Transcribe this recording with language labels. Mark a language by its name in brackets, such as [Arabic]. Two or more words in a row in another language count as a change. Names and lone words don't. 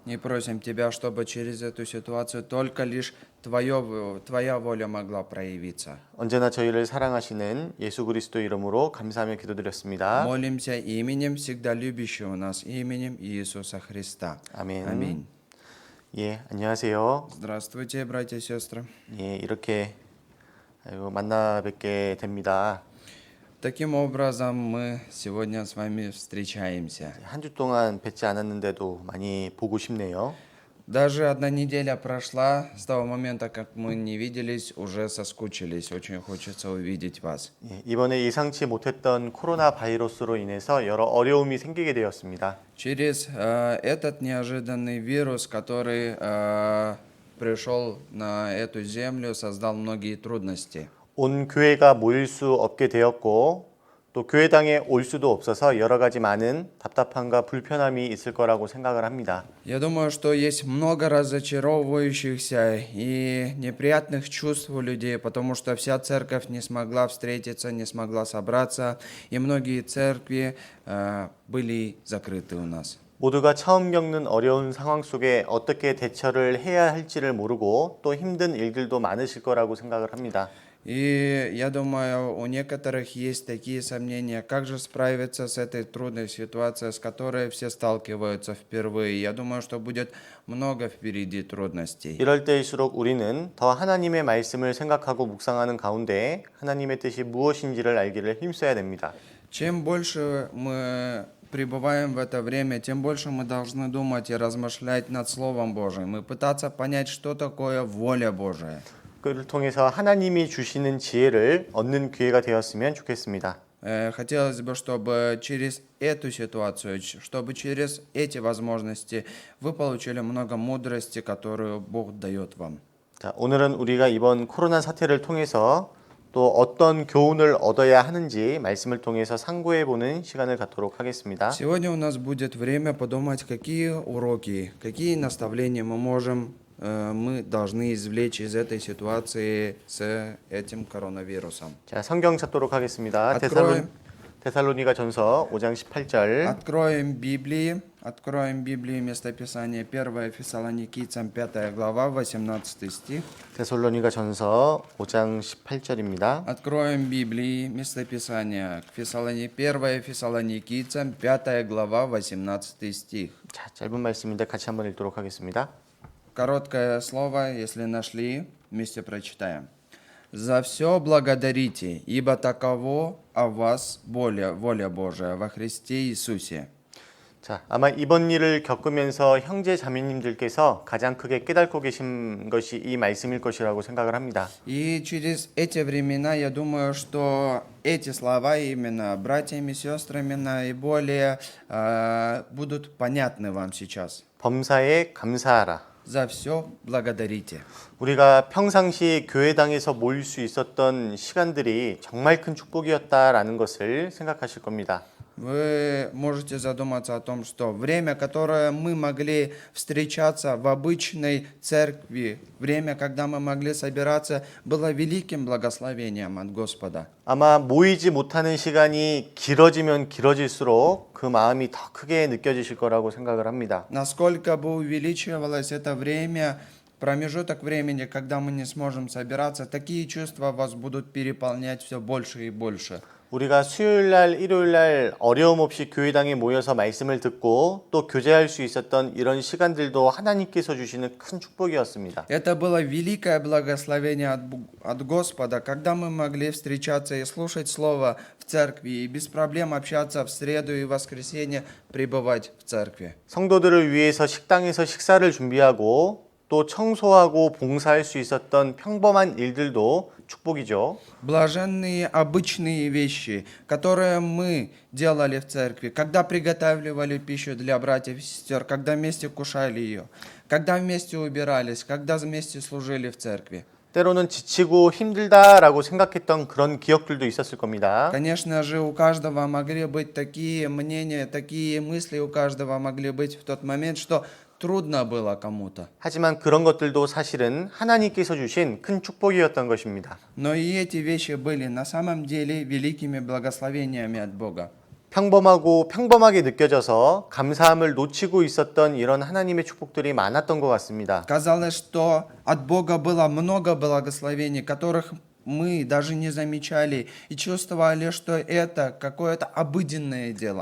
[Russian] И просим Тебя, чтобы через эту ситуацию только лишь Твоя воля могла проявиться. [Korean] 언제나 저희를 사랑하시는 예수 그리스도 이름으로 감사하며 기도드렸습니다. [Russian] Молимся именем всегда любящего нас, именем Иисуса Христа. [Korean] 아멘. [Russian] Аминь. [Korean] 예, 안녕하세요. [Russian] Здравствуйте, братья и сестры. [Korean] 예, 이렇게 만나 뵙게 됩니다. [Russian] Таким образом, мы сегодня с вами встречаемся. [Korean] 한 주 동안 뵙지 않았는데도 많이 보고 싶네요. [Russian] Даже одна неделя прошла с того момента, как мы не виделись, уже соскучились. Очень хочется увидеть вас. [Korean] 예, 이번에 예상치 못했던 코로나 바이러스로 인해서 여러 어려움이 생기게 되었습니다. [Russian] Через этот неожиданный вирус, который пришел на эту землю, создал многие трудности. [Korean] 온 교회가 모일 수 없게 되었고 또 교회당에 올 수도 없어서 여러 가지 많은 답답함과 불편함이 있을 거라고 생각을 합니다. [Russian] Я думаю, что есть много разочаровывающихся и неприятных чувств у людей, потому что вся церковь не смогла встретиться, не смогла собраться, и многие церкви были закрыты у нас. [Korean] 모두가 처음 겪는 어려운 상황 속에 어떻게 대처를 해야 할지를 모르고 또 힘든 일들도 많으실 거라고 생각을 합니다. [Russian] И я думаю, у некоторых есть такие сомнения, как же справиться с этой трудной ситуацией, с которой все сталкиваются впервые. Я думаю, что будет много впереди трудностей. [Korean] 이럴 때일수록 우리는 더 하나님의 말씀을 생각하고 묵상하는 가운데 하나님의 뜻이 무엇인지를 알기를 힘써야 됩니다. [Russian] Чем больше мы пребываем в это время, тем больше мы должны думать и размышлять над Словом Божьим и пытаться понять, что такое воля Божия. [Korean] 그를 통해서 하나님이 주시는 지혜를 얻는 기회가 되었으면 좋겠습니다. [Russian] Хотелось бы, чтобы через эту ситуацию, чтобы через эти возможности вы получили много мудрости, которую Бог дает вам. [Korean] 자, 오늘은 우리가 이번 코로나 사태를 통해서 또 어떤 교훈을 얻어야 하는지 말씀을 통해서 상고해 보는 시간을 갖도록 하겠습니다. [Russian] Сегодня у нас будет время подумать, какие уроки, какие наставления мы должны извлечь из этой ситуации с этим коронавирусом. [Korean] 자, 성경 찾도록 하겠습니다. [Russian] Откроем. [Korean] 데살로니가 전서 5장 18절. [Russian] Откроем Библии местописание 1 Фессалоникийцам 5 глава 18 стих. [Korean] 데살로니가 전서 5장 18절입니다. [Russian] Откроем Библии местописание 1 Фессалоникийцам 5 глава 18 стих. [Korean] 자, 짧은 말씀인데 같이 한번 읽도록 하겠습니다. [Russian] Короткое слово, если нашли, вместе прочитаем. «За все благодарите, ибо таково о вас воля Божия во Христе Иисусе». [Korean] 자, 아마 이번 일을 겪으면서 형제 자매님들께서 가장 크게 깨닫고 계신 것이 이 말씀일 것이라고 생각을 합니다. [Russian] И через эти времена, я думаю, что эти слова именно братьями и сестрами наиболее будут понятны вам сейчас. [Korean] 범사에 감사하라. [Russian] За все благодарите. [Korean] 우리가 평상시 교회당에서 모일 수 있었던 시간들이 정말 큰 축복이었다라는 것을 생각하실 겁니다. [Russian] Вы можете задуматься о том, что время, которое мы могли встречаться в обычной церкви, время, когда мы могли собираться, было великим благословением от Господа. [Korean] 아마 모이지 못하는 시간이 길어지면 길어질수록 그 마음이 더 크게 느껴지실 거라고 생각을 합니다. [Russian] Насколько бы увеличивалось это время, промежуток времени, когда мы не сможем собираться, такие чувства вас будут переполнять все больше и больше. [Korean] 우리가 수요일 날, 일요일 날 어려움 없이 교회당에 모여서 말씀을 듣고 또 교제할 수 있었던 이런 시간들도 하나님께서 주시는 큰 축복이었습니다. [Russian] Это было великое благословение от Господа, когда мы могли встречаться и слушать Слово в церкви, и без проблем общаться в среду и воскресенье, пребывать в церкви. [Korean] 성도들을 위해서 식당에서 식사를 준비하고 또 청소하고 봉사할 수 있었던 평범한 일들도 축복이죠. [Russian] Блаженные обычные вещи, которые мы делали в церкви, когда приготавливали пищу для братьев и сестер, когда вместе кушали ее, когда вместе убирались, когда вместе служили в церкви. [Korean] 때로는 지치고 힘들다라고 생각했던 그런 기억들도 있었을 겁니다. [Russian] Конечно же, у каждого могли быть такие мнения, такие мысли у каждого могли быть в тот момент, что трудно было кому-то. [Korean] 하지만 그런 것들도 사실은 하나님께서 주신 큰 축복이었던 것입니다. [Russian] Но и эти вещи были на самом деле великими благословениями от Бога. [Korean] 평범하고 평범하게 느껴져서 감사함을 놓치고 있었던 이런 하나님의 축복들이 많았던 것 같습니다. [Russian] Казалось, что от Бога было много благословений, которых мы даже не замечали и чувствовали, что это какое-то обыденное дело.